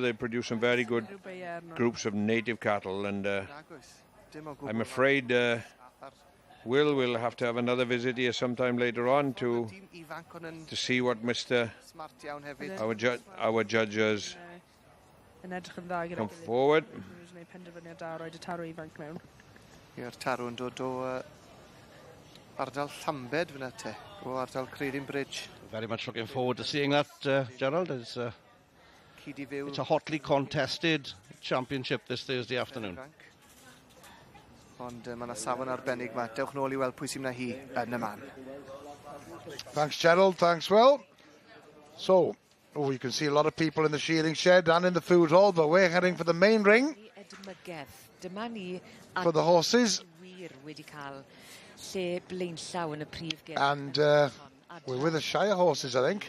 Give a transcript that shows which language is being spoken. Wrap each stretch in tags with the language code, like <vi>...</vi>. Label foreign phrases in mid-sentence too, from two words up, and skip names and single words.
<en>They produce some very good groups of native cattle, and I'm afraid we'll have to have another visit here sometime later on to see what our judges come forward.</en> <cy>I'r tarw'n dod o ardal Llambed fyna te, o ardal Creating Bridge.</cy> <en>Very much looking forward to seeing that, Gerald. It's a hotly contested championship this Thursday afternoon.</en> <cy>Ond mae yna safon arbennig yma. Dewch nôl I weld pwy sy'n hi yn y man.</cy> <en>Thanks, Gerald. Thanks, Will. So, Oh, you can see a lot of people in the shearing shed and in the food hall, but we're heading for the main ring for the horses. And we're with the Shire horses, I think.</en>